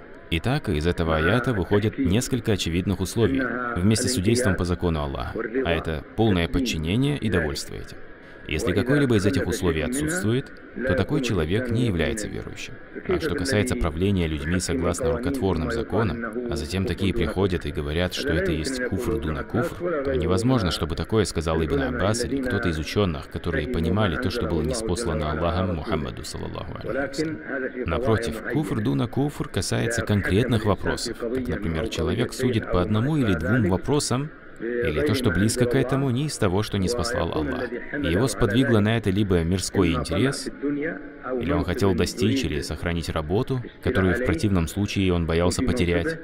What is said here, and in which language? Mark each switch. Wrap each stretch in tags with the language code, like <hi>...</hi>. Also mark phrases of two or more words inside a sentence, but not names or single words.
<ru>Итак, из этого аята выходит несколько очевидных условий вместе с судейством по закону Аллаха, а это полное подчинение и довольство этим. Если какое-либо из этих условий отсутствует, то такой человек не является верующим. А что касается правления людьми согласно рукотворным законам, а затем такие приходят и говорят, что это есть</ru> <ar>كفر دون كفر,</ar> <ru>то невозможно, чтобы такое сказал Ибн Аббас или кто-то из ученых, которые понимали то, что было ниспослано Аллахом Мухаммаду,</ru> <ar>صلى الله عليه.</ar> <ru>Напротив,</ru> <ar>كفر دون كفر</ar> <ru>касается конкретных вопросов, как, например, человек судит по одному или двум вопросам, или то, что близко к этому, не из того, что не спаслал Аллах. И его сподвигло на это либо мирской интерес, или он хотел достичь или сохранить работу, которую в противном случае он боялся потерять.</ru>